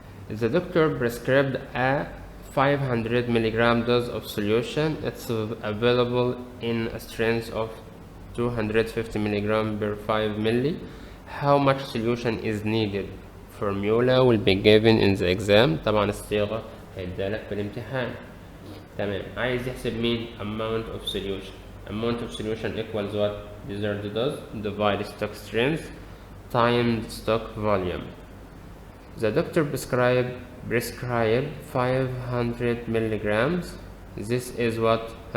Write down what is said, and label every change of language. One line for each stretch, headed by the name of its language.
English: The doctor prescribed a 500 milligram dose of solution. It's available in a strength of 250 milligram per 5 milli. How much solution is needed? Formula will be given in the exam.
Arabic: طبعا الصيغة هيدالك في الامتحان. تمام. عايز يحسب مين؟
English: amount of solution. Amount of solution equals what? Desired dose divide stock strength times stock volume. The doctor prescribed 500 milligrams. This is what?